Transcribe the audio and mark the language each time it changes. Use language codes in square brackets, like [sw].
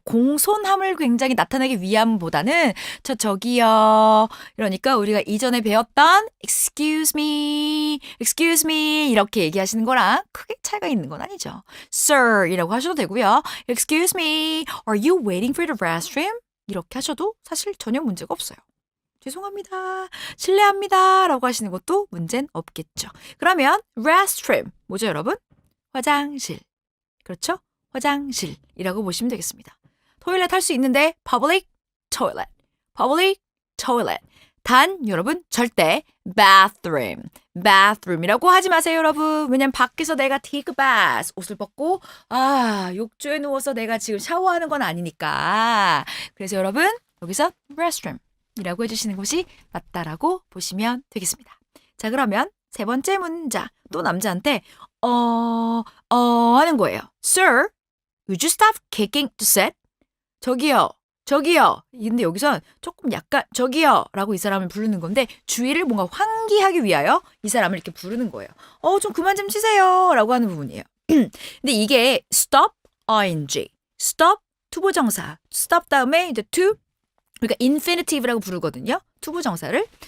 [ko] 공손함을 굉장히 나타내기 위함보다는 저기요. 그러니까 우리가 이전에 배웠던 [en] excuse me [ko] 이렇게 얘기하시는 거랑 크게 차이가 있는 건 아니죠. Sir 이라고 하셔도 되고요. [en] Excuse me, are you waiting for the restroom? [ko] 이렇게 하셔도 사실 전혀 문제가 없어요. 죄송합니다. 실례합니다. 라고 하시는 것도 문제는 없겠죠. 그러면 restroom 뭐죠 여러분? 화장실. 그렇죠? 화장실이라고 보시면 되겠습니다. 토일렛 할 수 있는데 public toilet. 단 여러분 절대 bathroom이라고 하지 마세요 여러분. 왜냐면 밖에서 내가 [en] take a bath [ko] 옷을 벗고 욕조에 누워서 내가 지금 샤워하는 건 아니니까. 그래서 여러분 여기서 restroom이라고 해주시는 것이 맞다라고 보시면 되겠습니다. 자 그러면 세 번째 문장 또 남자한테 하는 거예요. [en] Sir, would you stop kicking the set? [ko] 저기요. 근데 여기선 조금 약간 저기요 라고 이 사람을 부르는 건데 주의를 뭔가 환기하기 위하여 이 사람을 이렇게 부르는 거예요. 좀 그만 좀 치세요 라고 하는 부분이에요. 근데 이게 stop, ing, stop, 투부정사, stop 다음에 이제 to, 그러니까 infinitive라고 부르거든요. 투부정사를.